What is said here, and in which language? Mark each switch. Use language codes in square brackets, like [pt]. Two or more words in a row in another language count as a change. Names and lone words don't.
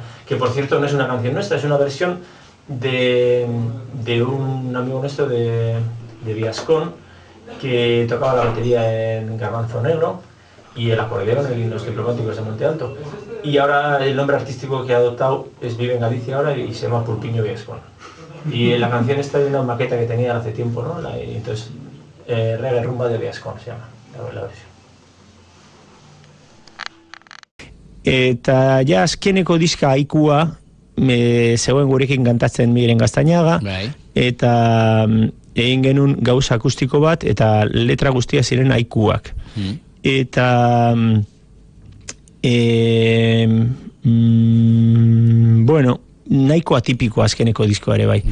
[es] Que por cierto no es una canción nuestra, es una versión de un amigo nuestro de Viascón, que tocaba la batería en Garbanzo Negro. y el acordeón en los diplomáticos de Monte Alto. Y ahora el nombre artístico que ha adoptado vive en Galicia ahora y se llama Pulpiño Viescon. Y la canción está de una maqueta que tenía hace tiempo, ¿no? Entonces, Reggae Rumba de Viescon se llama la versión. [eu] Eta ja azkeneko diska Aikua zegoen gurekin kantatzen Miguel Gaztañaga, eta egin genuen gauza akustiko bat, eta letra guztia ziren Aikuak. Eta bueno, nahiko atipiko azkeneko diskoa ere bai.